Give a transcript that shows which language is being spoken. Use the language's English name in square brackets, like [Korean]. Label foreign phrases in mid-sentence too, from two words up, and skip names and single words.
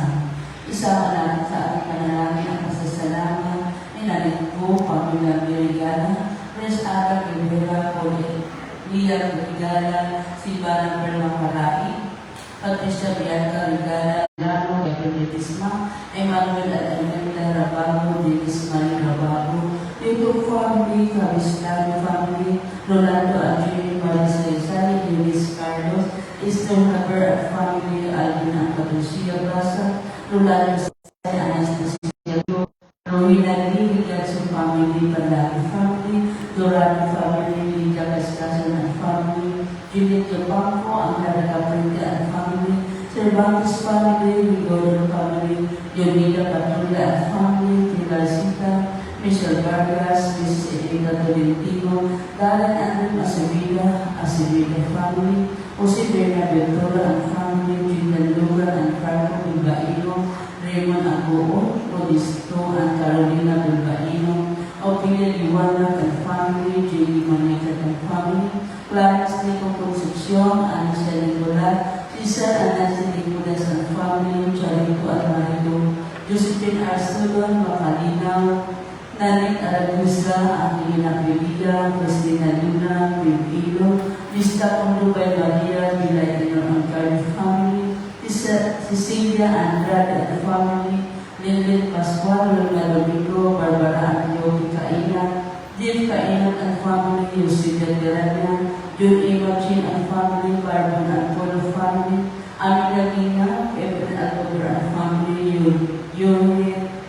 [Filipino] Isama natin sa ating panalangin ang pasasalamat ni Nanay po, Pamela Birigana, Pres Ara Rivera, Lia Birigana, Silvana Permaparai, Patricia Bianca Rigala, Lano Gabrielitisma, Emmanuel Alameda Rabago, Dennis Marie Rabago, Tito Family, Cabislano Family, Rolando Andrei Marisa Isari, Luis Carlos, Esther Haber at Family, Albina Patricia Basa, Rolando Say, Anastasia Rohina Lee, Gatson Family, Palagi Family, Dorado Family, Lita Castason at Family, Juliet Banco, Angela Caprete at Family, Cervantes Family, Rigoro Family, Yonida Patula at Family, Tilasita, Michelle Vargas, Mrs. Elena Tolentino, Dalan Andrew Acevilla Family, Jose Bernardo and Family, Julian Lugar and Franco Bilbaino, Raymond Agoo, Modisto and Carolina Bilbaino, Opinia Liwana and Family, J.D. Manica and Family, Clarence Nico Concepcion, Anisha Nicola, Cesar Anasi Nicolas and Family, Charito Almarido, Josephine Arstudon, Macalinaw, Nanik Aragusa, Angelina Pevilla, Cristina Luna, Pivilo, Vista Condubay Maria, Vilayano and Cardi Family, Cecilia Andrade and Family, Lilith Pascual, Luna Domingo, Barbara and Yogi Kaina, Jill Kaina and Family, Yusidia Derania, Jun Imagine and Family, Barbara and Polo Family, Amina Lina, Evan Alcover and Family, Yuri,